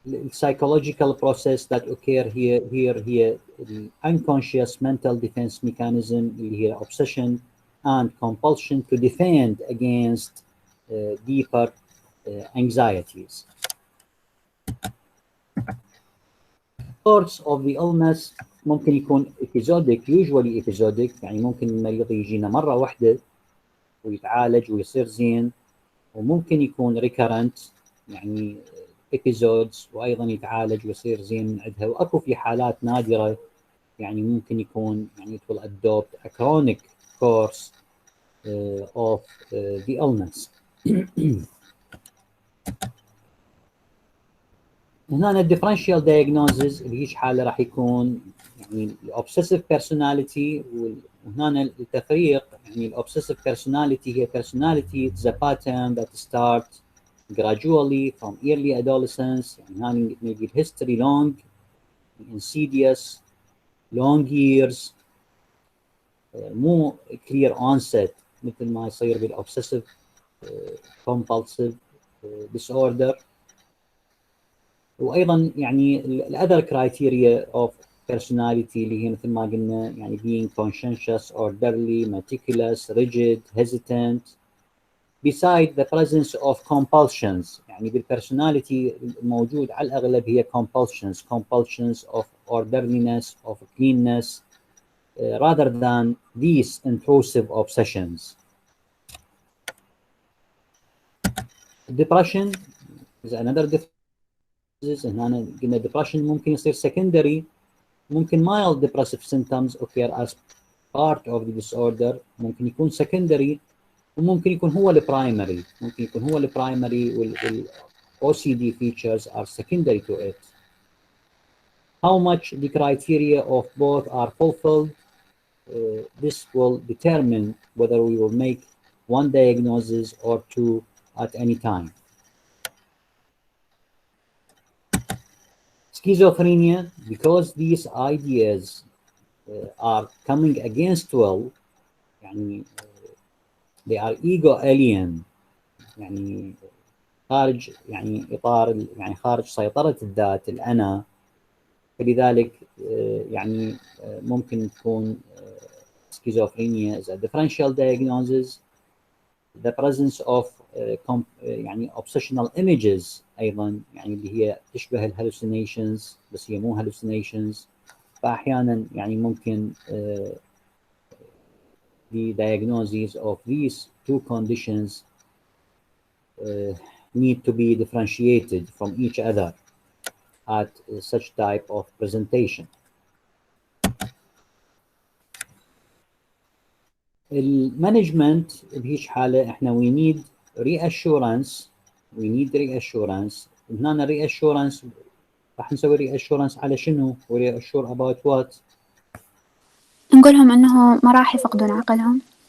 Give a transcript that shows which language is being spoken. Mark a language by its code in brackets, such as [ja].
[en] Psychological process that occur here the unconscious mental defense mechanism [ar] اللي هي [en] obsession and compulsion to defend against deeper anxieties. Course of the illness [ar] ممكن يكون episodic, [en] usually episodic، [ar] يعني ممكن المريض يجينا مرة واحدة ويتعالج ويصير زين، وممكن يكون recurrent يعني episodes وأيضا يتعالج ويصير زين من عندها. وأكو في حالات نادرة يعني ممكن يكون يعني [en] it will adopt a chronic course of the illness. [ar] هنا الديفرنشال diagnosis بهيج حالة راح يكون يعني [en] obsessive personality. [ar] وهنا التفريق يعني [en] obsessive personality هي personality the pattern that start gradually from early adolescence. يعني هنا maybe history long, insidious, long years, مو clear onset [ar] مثل ما يصير [en] بالobsessive compulsive disorder. وايضا يعني الاذر كرايتيريا اوف personality [ar] اللي هي مثل ما قلنا يعني [en] being conscientious, orderly, meticulous, rigid, hesitant. beside the presence of compulsions يعني [ar] بالpersonality الموجود على الاغلب هي [en] compulsions of orderliness, of cleanness rather than these intrusive obsessions. Depression is another difference. [ar] هنا قلنا depression ممكن يصير secondary. [en] ممكن mild depressive symptoms occur as part of the disorder. [ar] ممكن يكون secondary وممكن يكون هو البرايمري. ممكن يكون هو البرايمري [en] وال OCD features are secondary to it. How much the criteria of both are fulfilled, this will determine whether we will make one diagnosis or two at any time. Schizophrenia, because these ideas are coming against will يعني they are ego alien [ar] يعني خارج يعني إطار يعني خارج سيطرة الذات الأنا. فلذلك يعني ممكن تكون [en] schizophrenia is a differential diagnosis. The presence of [ar] يعني [en] obsessional images [ar] أيضا يعني اللي هي تشبه hallucinations بس هي مو hallucinations. فأحيانا يعني ممكن [en] the diagnoses of these two conditions need to be differentiated from each other at such type of presentation. [ar] المانجمنت بهيج حالة احنا [en] we need reassurance [ar] هنا reassurance راح نسوي reassurance على شنو [en] reassure about what؟ [ar] نقولهم إنه ما راح يفقدون عقلهم.